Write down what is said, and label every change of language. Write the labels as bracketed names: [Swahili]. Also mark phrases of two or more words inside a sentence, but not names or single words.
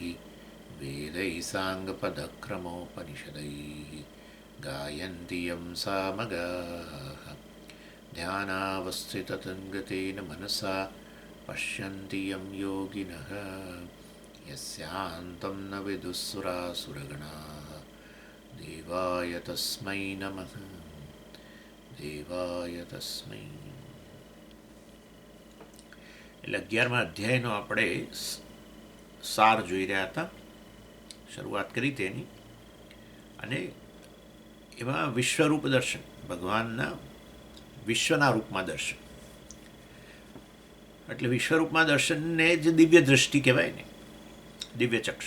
[Sanskrit] वेदैः साङ्गपदक्रमोपनिषदैः गायन्ति यं सामगाः ध्यानावस्थिततन्गतेन मनसा पश्यन्ति यं योगिनः यस्यान्तं न विदुःसुरासुरगणाः देवाय तस्मै नमः देवाय तस्मै। [Gujarati] એટલે 11મા અધ્યાયનો આપણે સાર જોઈ રહ્યા હતા, શરૂઆત કરી તેની, અને એમાં વિશ્વરૂપ દર્શન, ભગવાનના વિશ્વના રૂપમાં દર્શન, એટલે વિશ્વરૂપમાં દર્શનને જ દિવ્ય દૃષ્ટિ કહેવાય ને, દિવ્ય ચક્ષુ.